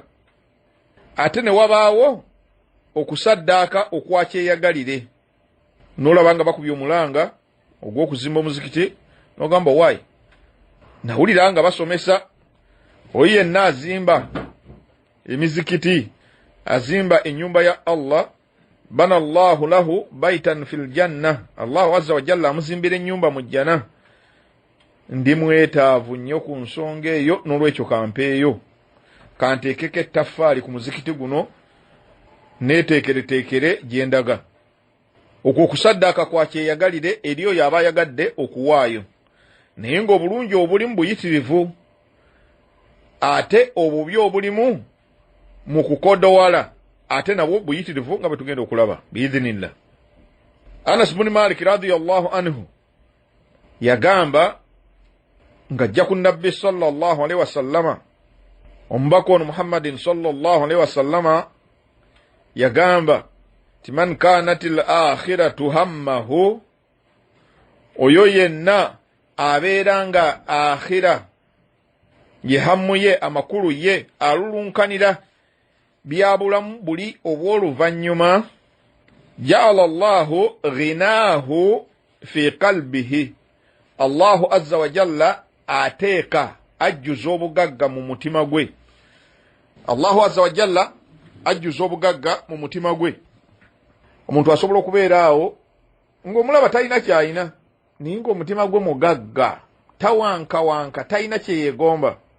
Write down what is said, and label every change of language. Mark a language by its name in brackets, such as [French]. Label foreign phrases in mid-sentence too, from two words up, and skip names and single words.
[Ganda] Ate ne wabaawo okusaddaaka okwakyeyagalire, n'olaba nga bakubye omulanga ogw'okuzimba omuzikiti, n'ogamba waayi, nawulira nga basomesa oyo yenna azimba emizikiti, azimba ennyumba ya Allah, [Arabic] بنى الله له بيتا في الجنة, الله عز وجل [Ganda] amuzimbira ennyumba mu jjana. Ndi mwetaavu nnyo ku nsonga eyo, n'olwekyo kampeeyo kanteekeko ettaffaali ku muzikiti guno neeteekereteekere gye ndaga. Okwo okusaddaaka kwa kyeyagalire eri oyo aba ayagadde okuwaayo, naye ng'obulungi obulimu buyitirivu, ate obubi obulimu mu kukodowala ate nabwo buyitirivu nga bwe tugenda okulaba biidhinillah. [Arabic] Anas bin Malik رضي الله عنه [Ganda] yagamba ng'ajja ku Nabbi [Arabic] صلى الله عليه وسلم, [Ganda] omubaka ono [Arabic] Muhammadin صلى الله عليه وسلم [Ganda] yagamba ti [Arabic] من كانت الآخرة همه, [Ganda] oyo yenna abeera nga akhira ye hammu ye, amakulu ye, alulunkanira byabulamu buli obw'oluvannyuma, [Arabic] جعل الله غناه في قلبه، الله عز وجل [Ganda] ateeka ajjuza obugagga mu mutima gwe. [Arabic] الله عز وجل [Ganda] ajjuza obugagga mu mutima gwe. Omuntu asobola okubeera awo ng'omulaba talina kyayina, naye ng'omutima gwe mugagga, tawankawanka, talina kyeyeegomba.